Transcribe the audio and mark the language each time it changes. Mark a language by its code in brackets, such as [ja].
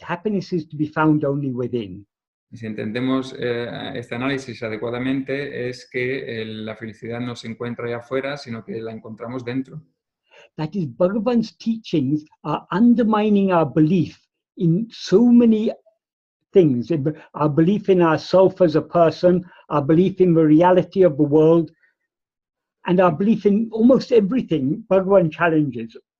[en] Happiness is to be found only within. [es] Y si entendemos este análisis adecuadamente, es que la felicidad no se encuentra allá afuera, sino que la encontramos dentro. [en] That is, Bhagavan's teachings are undermining our belief in so many things. Our belief in ourself as a person, our belief in the reality of the world, and our belief in almost everything Bhagavan challenges.